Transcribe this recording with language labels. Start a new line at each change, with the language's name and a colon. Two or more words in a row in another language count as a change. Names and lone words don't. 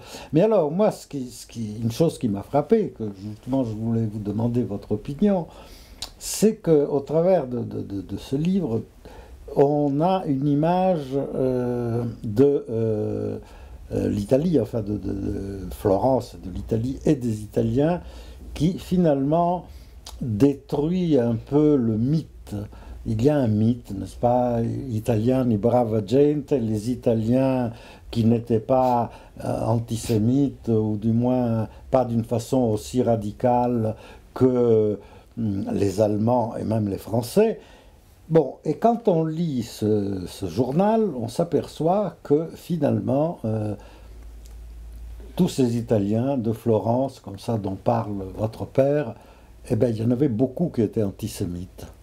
French: Mais alors moi, une chose qui m'a frappé, que justement je voulais vous demander votre opinion, c'est qu'au travers de ce livre, on a une image de l'Italie, enfin de Florence, de l'Italie et des Italiens, qui finalement détruit un peu le mythe. Il y a un mythe, n'est-ce pas?
Italian: Italiani brava gente,
French: les Italiens qui n'étaient pas antisémites, ou du moins pas d'une façon aussi radicale que les Allemands et même les Français. Bon, et quand on lit ce journal, on s'aperçoit que finalement, tous ces Italiens de Florence, comme ça dont parle votre père, eh bien, il y en avait beaucoup qui étaient antisémites.